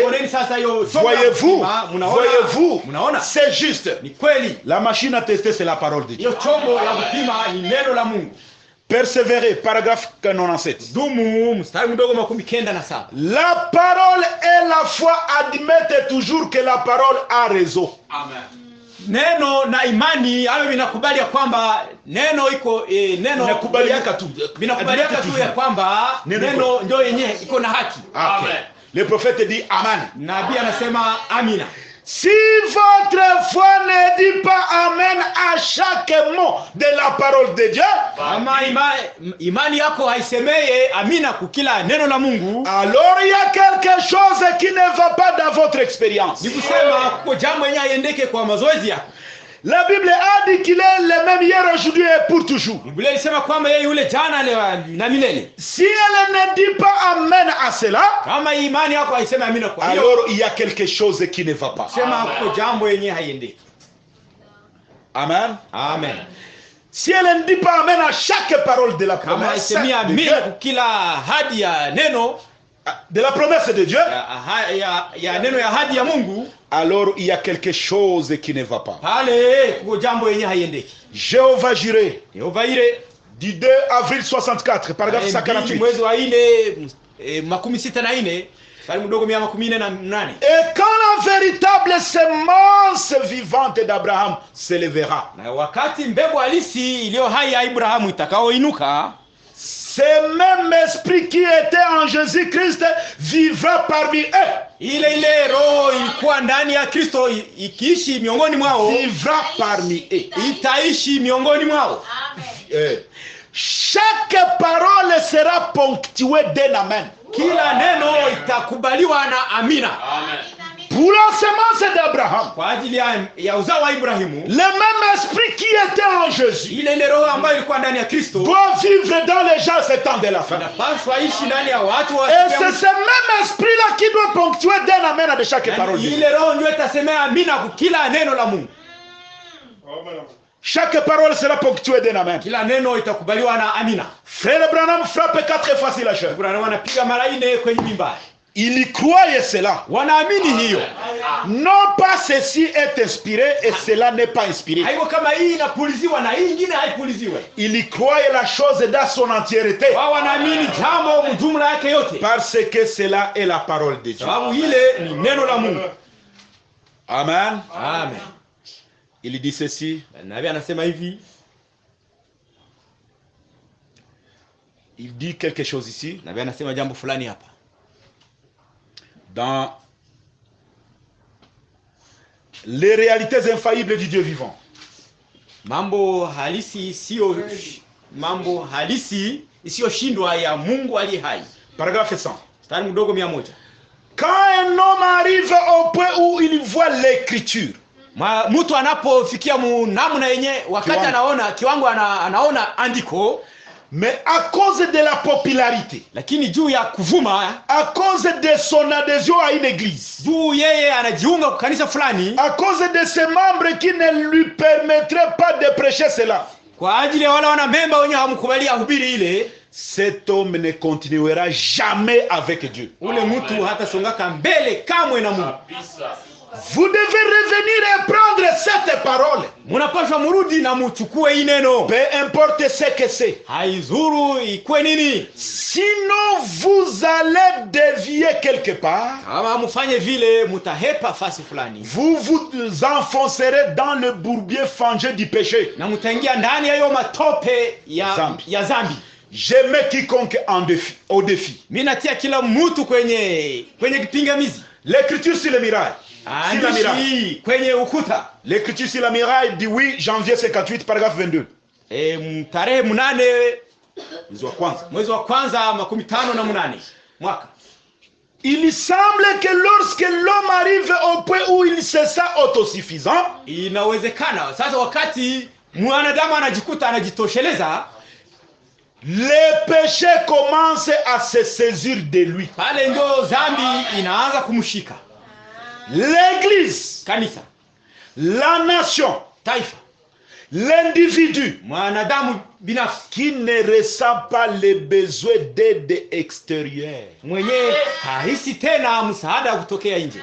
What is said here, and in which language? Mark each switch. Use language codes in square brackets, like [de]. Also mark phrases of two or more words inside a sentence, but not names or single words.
[fr] Voyez-vous, c'est juste. La machine à tester, c'est la parole de Dieu. Persévérer, paragraphe 97. La parole et la foi admettent toujours que la parole a raison. Amen. [sw] Neno na imani hayo vinakubali ya kwamba neno iko neno vinakubaliaka tu ya kwamba neno ndio yenyewe iko na haki. [fr] Amen. Le prophète dit amen. [sw] Nabii anasema amina. [fr] Si votre foi ne dit pas amen à chaque mot de la parole de Dieu, [sw] imani yako haisemeye amina kukila neno la Mungu, [fr] alors il y a quelque chose qui ne va pas dans votre expérience. [sw] Ni kusema kuko jambo yenyewe haiendeke kwa mazoezi yako. [fr] La Bible a dit qu'il est le même hier, aujourd'hui et pour toujours. [sw] Biblia inasema kwamba yeye yule jana na milele. [fr] Si elle ne dit pas amen à cela, [sw] kama imani yako haisemi amina kwa hiyo, [fr] alors il y a quelque chose qui ne va pas. [sw] Sema kuko jambo yenyewe haiendeki. Amen. Amen. [fr] Si elle ne dit pas amen à chaque parole de la promesse de la promesse de Dieu, alors il y a quelque chose qui ne va pas. Jéhovah Jireh, du 2 avril 64, paragraphe 148. [sw] mwezi wa 4 makumi sita na 4 mstari mdogo 148. [fr] Et quand la véritable semence vivante d'Abraham s'élèvera, [sw] Na wakati mbegu halisi iliyo hai ya Abrahamu itakaoinuka, [fr] ce même esprit qui était en Jésus-Christ vivra parmi eux. [sw] ile roho ilikuwa ndani ya Kristo ikiishi miongoni mwao, [fr] Vivra parmi eux. [sw] itaishi miongoni mwao. [fr] Chaque parole sera ponctuée d'un amen. [sw] Kila neno itakubaliwa na amina. Amen. [fr] Pour la semence d'Abraham, [sw] Kwa ajili ya uzao wa Ibrahimu, [fr] le même esprit qui était en Jésus [sw] ile roho ambayo ilikuwa ndani ya Kristo [fr] doit vivre dans les gens ces temps de la fin. [sw] inapaswa ishi ndani ya watu wa [fr] Et c'est ce même esprit-là qui doit ponctuer d'un amen de chaque parole. [sw] ile roho ndio itasemea amina kwa kila neno la Mungu. [fr] Chaque parole sera ponctuée d'un amen. [sw] Kila neno itakubaliwa na amina. [fr] Frère Branham frappe 4 fois sur la chair. [sw] Kuna wanapiga mara 4 kwenye mimbari. [fr] Il y croyait cela. [sw] Wanaamini hiyo. [fr] Non pas ceci est inspiré et cela n'est pas inspiré. [sw] Haiko kama hii inapuliziwa na hii nyingine haipuliziwe. [fr] Il y croyait la chose dans son entièreté. [sw] Wao wanaamini jambo mjumla yake yote. [fr] Parce que cela est la parole de Dieu. [sw] Sababu ile ni neno la Mungu. Amen. Amen. [fr] Il dit ceci. [sw] Nabii anasema hivi. [fr] Il dit quelque chose ici. [sw] Nabii anasema jambo fulani hapa. [fr] Dans les réalités infaillibles du Dieu vivant. [sw] Mambo halisi isiyoshindwa ya Mungu aliye hai. [fr] Paragraphe 100. [sw] Mstari mdogo 100. [fr] Quand un homme arrive au point où il voit l'écriture, [sw] Mtu anapofikia namna yenye wakati anaona kiwango anaona andiko, [fr] mais à cause de la popularité, [sw] lakini juu ya kuvuma, [fr] à cause de son adhésion à une église, [sw] juu yeye anajiunga kwa kanisa fulani, [fr] à cause de ses membres qui ne lui permettraient pas de prêcher cela, [sw] kwa ajili ya wale wana memba wenye hamkubalia hubiri ile, [fr] cet homme ne continuera jamais avec Dieu. [sw] ule mtu hata songaka mbele kamwe na Mungu. [fr] Vous devez revenir et prendre cette parole. [sw] Munapaswa murudi na muchukue hii neno. [fr] Peu importe ce que c'est. [sw] Haizuru ikwe nini. [fr] Sinon vous allez dévier quelque part. [sw] Kama mufanye vile mutahepa fasi fulani. [fr] Vous vous enfoncerez dans le bourbier fangé du péché. [sw] Na mutaingia ndani ya hiyo matope ya zambi. [fr] Je mets quiconque au défi. [sw] Mimi natia kila mtu kwenye kipingamizi. [fr] L'écriture sur le mirail. Sur la miraille. [sw] Kwenye ukuta. [fr] L'écriture sur la miraille du 8 janvier 58 paragraphe 22. [sw] Tarehe 8 mwezi wa kwanza 58 mwaka. [fr] Il semble que lorsque l'homme arrive au point où il se sent autosuffisant, [sw] inawezekana sasa wakati mwanadamu anajikuta anajitosheleza, [fr] le péché commence à se saisir de lui. [sw] Pale ndio dhambi inaanza kumshika. [fr] L'église, [sw] kanisa, [fr] la nation, [sw] taifa, [fr] l'individu, [sw] mwanadamu binafsi [fr] qui ne ressent pas les besoins d'aide extérieure, [sw] mwenye hahisi tena msaada kutokea nje,